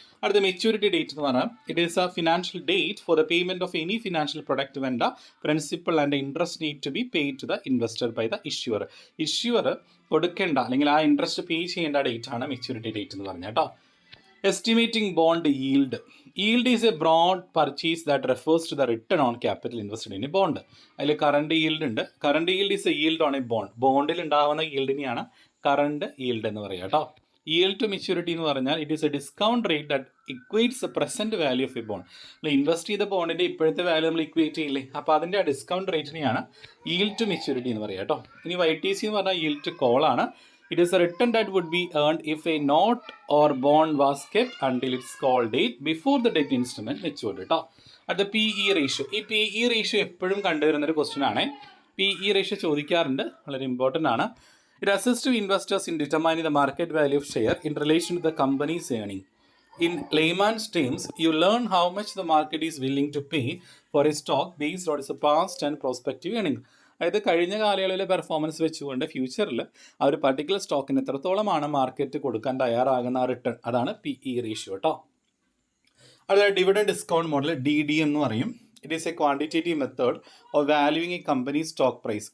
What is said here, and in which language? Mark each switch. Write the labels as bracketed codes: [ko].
[ml] അടുത്ത maturity date എന്ന് പറഞ്ഞാൽ [en] It is a financial date for the payment of any financial product when the principal and interest need to be paid to the investor by the issuer. [ml] Issuer കൊടുക്കേണ്ട അല്ലെങ്കിൽ ആ interest പേ ചെയ്യേണ്ട date ആണ് maturity date എന്ന് പറഞ്ഞാൽ കേട്ടോ. [en] Estimating bond yield. Yield is a broad purchase that refers to the return on capital invested in a bond. [ml] അതിൽ current yield ഉണ്ട്. [en] Current yield is a yield on a bond. [ml] ബോണ്ടിൽ ഉണ്ടാവുന്ന yieldനെയാണ് current yield എന്ന് പറയുക കേട്ടോ. [en] yield to maturity [ml] എന്ന് പറഞ്ഞാൽ [en] It is a discount rate that equates the present value of a bond. [ml] നമ്മൾ invest ചെയ്ത ബോണ്ടിൻ്റെ ഇപ്പോഴത്തെ വാല്യൂ നമ്മൾ ഇക്വേറ്റ് ചെയ്യില്ലേ, അപ്പോൾ അതിൻ്റെ ആ ഡിസ്കൗണ്ട് റേറ്റിനെയാണ് yield to maturity എന്ന് പറയുക കേട്ടോ. ഇനി YTC എന്ന് പറഞ്ഞാൽ [en] yield to call [ml] ആണ്. [en] It is a return that would be earned if a note or bond was kept until its call date before the debt instrument matured കേട്ടോ. [ml] അടുത്ത PE ratio. ഈ PE റേഷ്യോ എപ്പോഴും കണ്ടുവരുന്നൊരു question ആണ്. PE ratio ചോദിക്കാറുണ്ട്, വളരെ important ആണ്. [en] It assists to investors in determining the market value of share in relation to the company's earning. In layman's terms, you learn how much the market is willing to pay for a stock based on its past and prospective earnings. [ml] അതായത് കഴിഞ്ഞ കാലയളവിലെ performance വെച്ചുകൊണ്ട് ഫ്യൂച്ചറിൽ ആ ഒരു particular സ്റ്റോക്കിന് എത്രത്തോളമാണ് market കൊടുക്കാൻ തയ്യാറാകുന്ന ആ റിട്ടേൺ, അതാണ് PE റേഷ്യോ കേട്ടോ. അതുപോലെ ഡിവിഡൻഡ് ഡിസ്കൗണ്ട് മോഡൽ DD എന്ന് പറയും. [en] It is a quantitative method of valuing a company stock price.